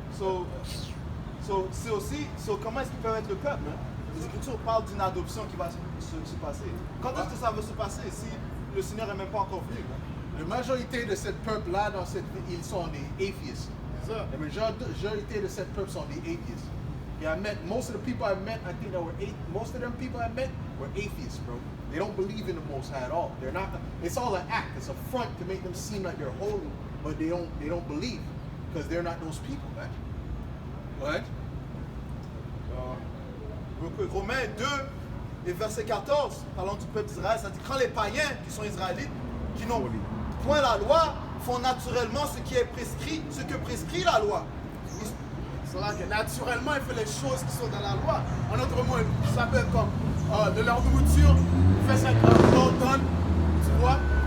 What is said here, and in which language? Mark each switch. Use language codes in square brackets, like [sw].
[fr] C'est aussi, comment est-ce qu'ils peuvent être le peuple? Hein? Les Écritures parlent d'une adoption qui va se passer. Quand est-ce que ça va se passer si le Seigneur n'est même pas encore venu? Hein? La majorité de ce peuple-là, dans cette ville, ils sont des atheists. La majorité de ce peuple sont des atheists. [en] Yeah, most of the people I met, I think most of them people I met were atheists, bro. They don't believe in the Most High at all. They're not. It's all an act. It's a front to make them seem like they're holy, but they don't believe because they're not those people, man. What? [fr] Romains 2 et verset 14, parlant du peuple d'Israël, ça dit quand les païens qui sont israélites, qui n'ont point la loi, font naturellement ce que prescrit la loi. C'est là que naturellement, il fait les choses qui sont dans la loi. En autre mot, ça peut être comme de leur nourriture, il fait ça comme l'ordonne, tu vois.